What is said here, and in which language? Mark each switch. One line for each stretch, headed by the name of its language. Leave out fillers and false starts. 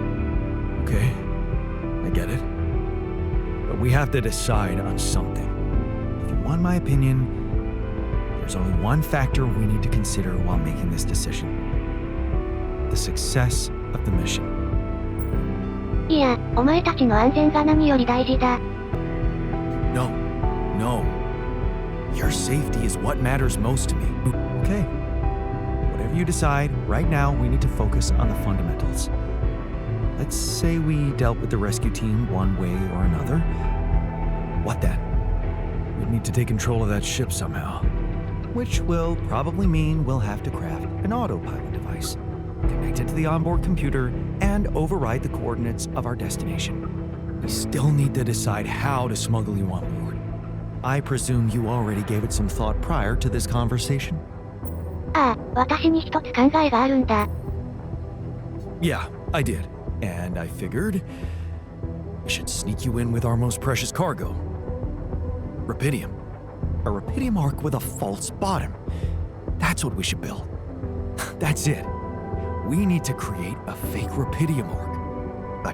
English: Okay, I get it. But we have to decide on something. If you want my opinion, there's only one factor we need to consider while making this decision. The success of the mission.
Japanese: いや、お前たちの安全が何より大事だ。
English: No. Your safety is what matters most to me. Okay. Whatever you decide, right now we need to focus on the fundamentals. Let's say we dealt with the rescue team one way or another. What then? We need to take control of that ship somehow. Which will probably mean we'll have to craft an autopilot device, connect it to the onboard computer, and override the coordinates of our destination. We still need to decide how to smuggle you on board. I presume you already gave it some thought prior to this conversation?
Japanese: ああ、私に一つ考えがあるんだ。
English: Yeah, I did. And I figured we should sneak you in with our most precious cargo. Rapidium. A Rapidium arc with a false bottom. That's what we should build. That's it. We need to create a fake Rapidium arc.